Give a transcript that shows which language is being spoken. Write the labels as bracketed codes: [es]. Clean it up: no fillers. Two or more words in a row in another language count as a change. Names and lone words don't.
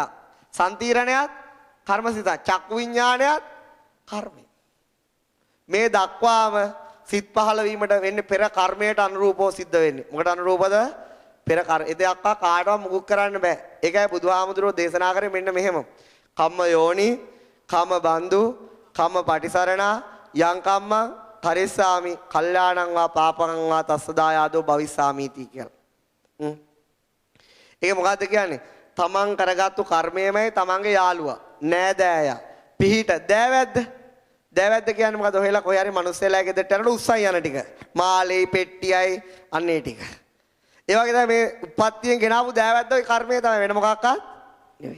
[si] සම්තිරණයත් කර්ම සිත. චක්කු විඥානයත් කර්මය. මේ දක්වාම සිත් පහළ වීමට වෙන්නේ පෙර කර්මයට අනුරූපව සිද්ධ වෙන්නේ. මොකට අනුරූපද? පෙර කර්ම. ඒ දෙයක් කාටවත් මුකුත් කරන්න බෑ. ඒකයි බුදුහාමුදුරුවෝ දේශනා කරේ මෙන්න මෙහෙම. [pi] කම්ම යෝනි, කම්ම බන්දු, කම්ම පටිසරණා, යං කම්මං කරිස්සාමි, කල්යාණං වා පාපං වා තස්සදායාදෝ භවිස්සාමීති කියලා. [si] ඒක මොකද්ද කියන්නේ? තමන් කරගත්තු කර්මයමයි තමන්ගේ යාළුවා, නෑදෑයා, පිහිට, දෑවැද්ද. දෑවැද්ද කියන්නේ මොකද? ඔහෙලා කොහේ හරි මිනිස්සෙලා ගෙදරට යනකොට උස්සන් යන ටික. මාළේ, පෙට්ටියයි අන්නේ ටික. ඒ වගේ තමයි මේ උප්පත්තියෙන් ගෙනාවු දෑවැද්ද ඔය කර්මය තමයි, වෙන මොකක්වත් නෙවෙයි.